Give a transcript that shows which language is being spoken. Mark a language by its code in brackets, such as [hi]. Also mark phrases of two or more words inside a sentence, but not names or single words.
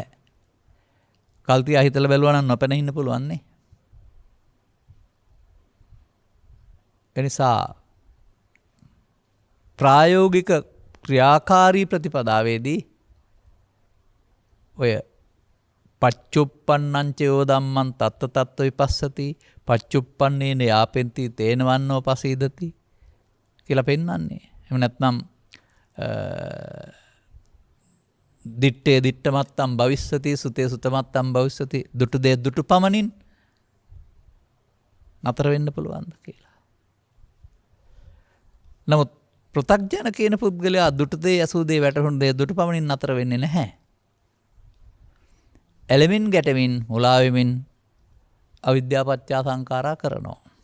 [si] කල්තියා හිතලා බැලුවා නම් නොපැන ඉන්න පුළුවන් නේ. එනිසා ප්‍රායෝගික ක්‍රියාකාරී ප්‍රතිපදාවේදී ඔය [pi] පච්චුප්පන්නං චයෝ ධම්මං තත්ත තත්ත විපස්සති පච්චුප්පන්නේන යාපෙන්ති තේනවන්නෝ පසීදති [si] කියලා පෙන්වන්නේ. එහෙම නැත්නම් [pi] දිත්තේ දිත්තමත්තම් භවිස්සති සුතේ සුතමත්තම් භවිස්සති [si] දුටු දේ දුටු පමණින් නතර වෙන්න පුළුවන්ද කියලා. නමුත් පෘථග්ජන කියන පුද්ගලයා දුටු දේ ඇසූ දේ වැටහුණු දේ දුටු පමණින් නතර වෙන්නේ නැහැ. ඇලෙමින් ගැටෙමින් මුලා වෙමින් [pi] අවිද්‍යාපච්චය සංඛාරා [si] කරනවා.